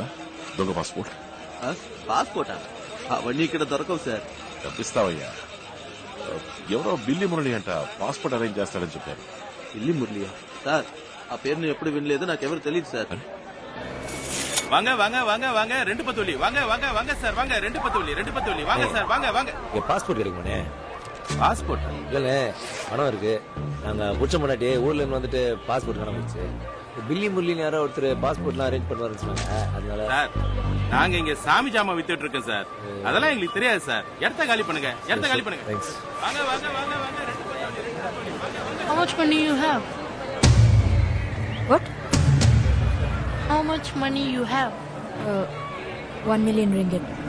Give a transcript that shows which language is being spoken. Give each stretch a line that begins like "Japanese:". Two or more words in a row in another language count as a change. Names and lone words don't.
Telugu: దొంగ పాస్పోర్ట్. పాస్పోర్టా? అవన్నీ ఇక్కడ దొరకవు సార్. తప్పిస్తావయ్యా. ఎవరో బిల్లి మురళి అంట పాస్పోర్ట్ అరేంజ్ చేస్తాడని చెప్పారు. బిల్లి మురళియా? సార్ ఆ పేరు నేను ఎప్పుడు వినలేదు, నాకెవరు తెలియదు సార్.
Tamil: வாங்க வாங்க வாங்க வாங்க ரெண்டு பத்தோலி வாங்க வாங்க வாங்க சார் வாங்க ரெண்டு பத்தோலி வாங்க சார் வாங்க வாங்க. பாஸ்போர்ட் கிடைக்குமாண்ணே? பாஸ்போர்ட் இல்லண்ணே, பணம் இருக்கு. நாங்க புடிச்ச முன்னாடி ஊர்ல இருந்து வந்துட்டு பாஸ்போர்ட் காண போச்சு. பில்லி முரளின்னு யாரோ ஒருத்தர் பாஸ்போர்ட்லாம் அரேஞ்ச் பண்ணுவாருன்னு சொன்னாங்க. அதனால சார் நாங்க இங்க சாமி ஜாமா வித்துட்டு இருக்கோம் சார். அதெல்லாம் எங்களுக்கு தெரியாது சார். இடத்த காலி பண்ணுங்க, இடத்த காலி பண்ணுங்க. தேங்க்ஸ். வாங்க வாங்க வாங்க வாங்க ரெண்டு பத்தோலி.
English: How much money you have? What? How much money you have? 1 million ringgit.